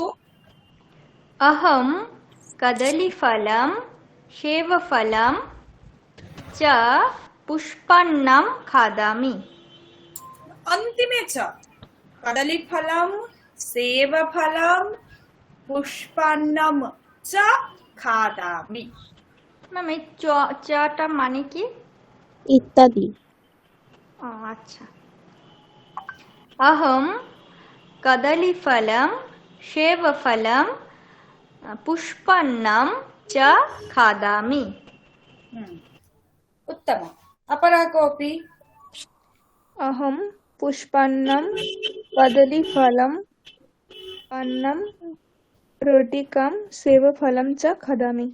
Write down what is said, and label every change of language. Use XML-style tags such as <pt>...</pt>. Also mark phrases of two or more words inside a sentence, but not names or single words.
<sa>अहं कदलीफलं सेवफलं च पुष्पान्नं खादामि। अन्तिमे च कदलीफलं सेवफलं पुष्पान्नं च खादामि।</sa> <bn>ম্যাম এই চটা মানে কি? ইত্যাদি। ও আচ্ছা।</bn> <sa>अहं कदलीफलं सेवफलं पुष्पान्नं च खादामि। उत्तमम्। अपरः कोऽपि? अहं पुष्पान्नं कदलीफलम् अन्नं रोटिकां सेवफलं च खादामि।</sa>